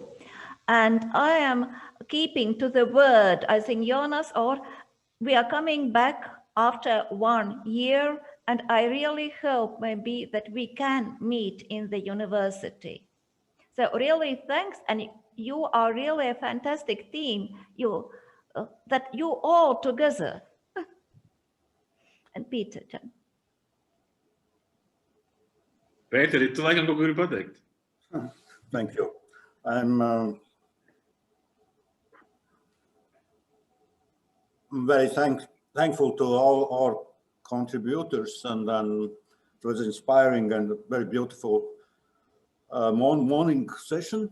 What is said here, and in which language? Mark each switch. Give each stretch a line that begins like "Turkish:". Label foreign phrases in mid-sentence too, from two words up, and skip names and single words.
English: And I am keeping to the word, I think, Jonas, or we are coming back after 1 year, and I really hope maybe that we can meet in the university. So really thanks, and you are really a fantastic team, that you all together. And Peter. Peter,
Latvian: tu laikam kaut ko gribi pateikt.
English: Thank you. I'm very thankful to all our contributors, and it was inspiring and very beautiful morning session.